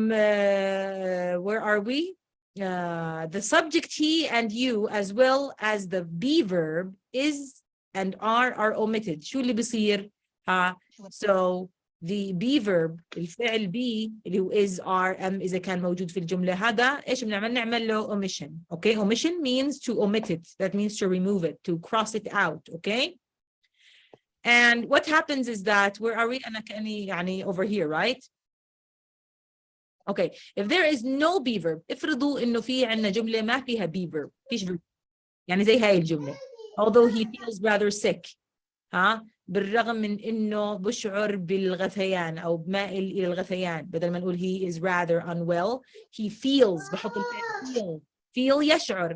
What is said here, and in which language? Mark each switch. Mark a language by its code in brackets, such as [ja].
[en] Where are we? The subject he and you, as well as the be verb is and are omitted. [ar] شو اللي بيصير? [en] So the be verb, [ar] الفعل be اللي هو is, are, am إذا كان موجود في الجملة, هذا إيش بنعمل؟ نعمل له omission. [en] Okay, omission means to omit it. That means to remove it, to cross it out. Okay. And what happens is that, where are we? [ar] أنا كأني يعني [en] over here, right? Okay, if there is no be verb, [ar] افرضوا إنه في عندنا جملة ما فيها be verb، فيش verb، يعني زي هاي الجملة. [en] Although he feels rather sick. [ar] بالرغم من إنه بشعر بالغثيان أو بمائل إلى الغثيان، بدل ما نقول [en] he is rather unwell he feels، [ar] بحط الفعل feel يشعر.